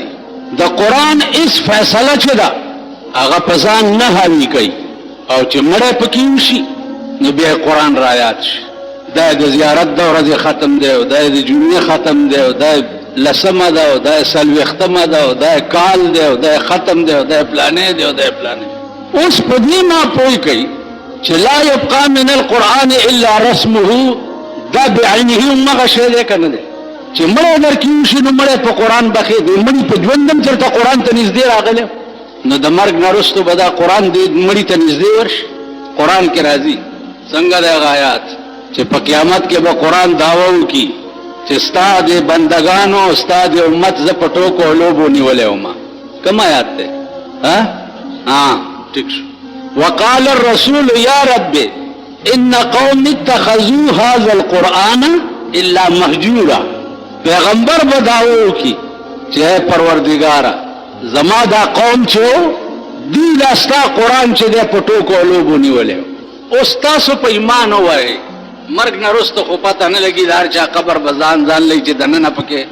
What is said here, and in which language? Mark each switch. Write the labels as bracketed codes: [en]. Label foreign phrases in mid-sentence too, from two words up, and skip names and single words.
[ps] د قرآن هیڅ فیصله چې ده هغه په ځان نه حاوي کوي او چې مړی پکې وشي نو بیا قرآن رایاد شي. دا د زیارت د ورځې ختم دی او دا د جمعې ختم دی او دا لسمه ده او دا څلوېښتمه ده او دا کال دی او دا ختم دی او دا پلانې دی او دا پلانې. اوس په دې ما پوه کوي چې [ar] لا یبقى من القرآن الا رسمه، [ps] دا بعینه همغه شی دی که نه دی چې مړی درکې وشي نو مړی په قرآن بخې دی. مړي په ژوند هم چېرته قرآن ته نږدې راغلی نو د مرګ نه وروستو به دا قرآن دې مړي ته نږدې ورشي. قرآن کې راځي څنګه دی هغه آیات چې په قیامت کې به قرآن دعوه وکړي چې ستا د بندګانو ستا د امت زه په ټوکو او لوبو نیولی وما. کوم آیات دی؟ ټیک شو. [ar] وقال الرسول یا رب ان قوم اتخذوا هذا القرآن الا مهجورا. [ps] پیغمبر به دعوه وکړي چې پروردګاره زما دا قوم چې دی لا ستا قرآن چې دی په ټوکو او لوبو نیولی. اوس تاسو په ایمان ووایئ مرګ نه وروسته خو پته نه لګي د هر چا قبر به ځان لئ